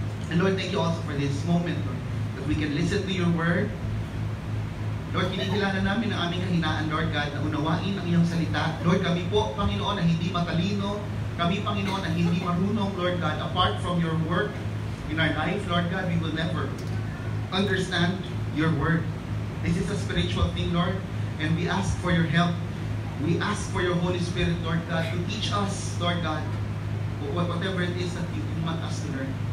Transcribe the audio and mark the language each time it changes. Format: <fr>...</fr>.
<en>And Lord, thank you also for this moment, Lord, that we can listen to your word.</en> <tl>Lord, kinikilala namin ang aming kahinaan, Lord God, na unawain ang iyong salita. Lord, kami po, Panginoon, na hindi matalino. Kami, Panginoon, na hindi marunong,</tl> <en>Lord God, apart from your work in our life, Lord God, we will never understand your word. This is a spiritual thing, Lord, and we ask for your help. We ask for your Holy Spirit, Lord God, to teach us, Lord God, whatever it is that you want us to learn.</en>